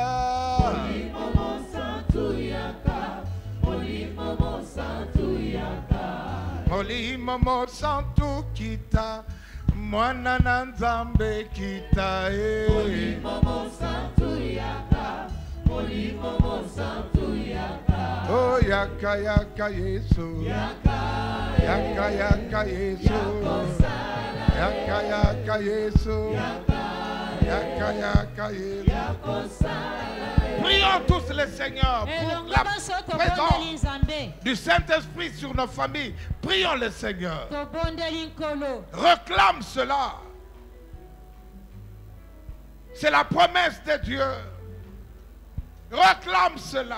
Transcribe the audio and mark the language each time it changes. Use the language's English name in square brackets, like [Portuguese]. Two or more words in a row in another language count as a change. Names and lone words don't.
[Lingala] Molimo mo santu yaka, molimo mo santu yaka. Molimo mo santu kita, mwana na nzambe kita, Molimo mo santu yaka, molimo mo santu yaka. Oh yaka yaka Yesu, Yaka, yaka yaka Yesu, yaka yaka Yesu, yaka yaka Yesu. [French] Prions tous les Seigneurs pour [Lingala] elongo [French] la [Lingala] baso [French] présence [Lingala] tobondeli nzambe [French] du Saint-Esprit sur nos familles. Prions le Seigneur. [Lingala] tobondeli nkolo [French] Réclame cela. C'est la promesse de Dieu. Réclame cela.